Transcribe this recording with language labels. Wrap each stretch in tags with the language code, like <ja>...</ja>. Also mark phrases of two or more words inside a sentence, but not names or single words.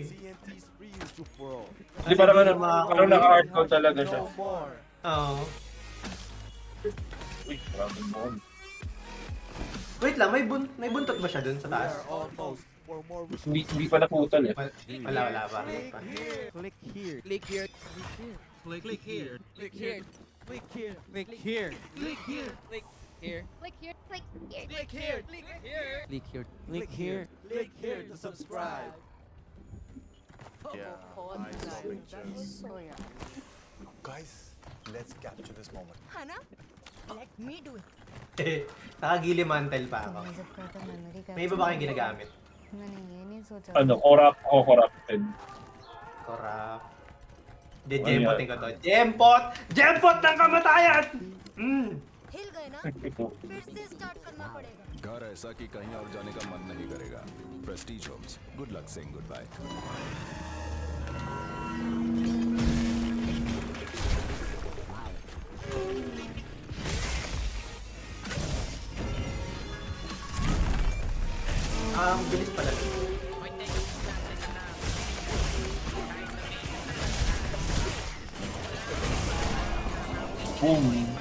<tl>Hindi parang naka-hardcode talaga siya. Oo. Uy, maraming bomb. Wait lang, may buntot ba siya dun sa taas? Hindi pa naputol eh. Wala pa.</tl> <en>Click here. Click here. Click here. Click here. Click here. Click here. Click here. Click here. Click here. Click Click here. Click here. Click here to subscribe. Yeah, I saw pictures. Guys, let's capture this moment. Hana? Let me do it.</en> <tl>Nakagilimantel pa ako. May iba ba kayong ginagamit? Ano, corrupted. Corrupt. Hindi, jempotin ko to. Jempot! Jempot ng kamatayan!</tl> <hi>हिल गए ना फिर से स्टार्ट करना पड़ेगा घर ऐसा कि कहीं और जाने का मन नहीं करेगा प्रेस्टीज होम्स</hi> <en>good luck saying good bye</en> <tl>Bilis pala. Boom.</tl>